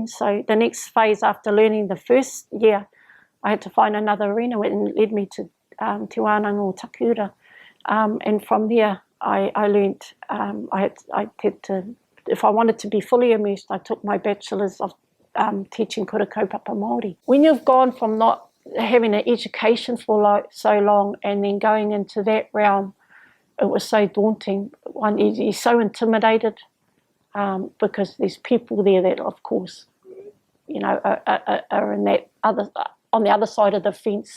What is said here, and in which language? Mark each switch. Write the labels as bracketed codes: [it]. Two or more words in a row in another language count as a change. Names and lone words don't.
[en] So the next phase after learning the first year, I had to find another arena, and it led me to Te Wānanga o Takura. And from there, I learned, I had to, if I wanted to be fully immersed, I took my bachelor's of teaching [mi] kura kaupapa Māori. [en] When you've gone from not having an education for so long and then going into that realm, it was so daunting. You're so intimidated because there's people there that, of course, are in that on the other side of the fence.